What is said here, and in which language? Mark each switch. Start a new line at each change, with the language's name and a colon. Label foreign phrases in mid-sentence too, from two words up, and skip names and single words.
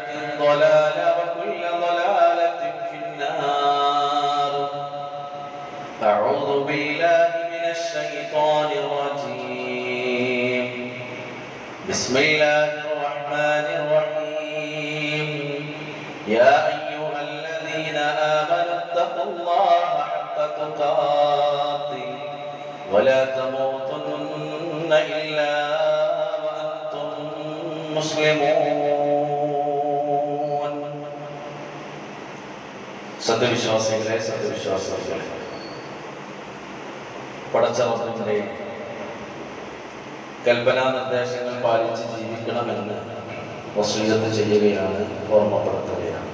Arabic: ضلالة وكل ضلالة في النار أعوذ بالله من الشيطان الرجيم بسم الله الرحمن الرحيم يا أيها الذين آمنوا اتقوا الله حق تقاته ولا تموتن إلا وأنتم
Malayalam: مسلمون സത്യവിശ്വാസികളെ സത്യവിശ്വാസികളെ പടച്ചറപ്പിന്റെ കൽപ്പനാ നിർദ്ദേശങ്ങൾ പാലിച്ച് ജീവിക്കണമെന്ന് വസീയത്ത് ചെയ്യുകയാണ്, ഓർമ്മപ്പെടുത്തുകയാണ്.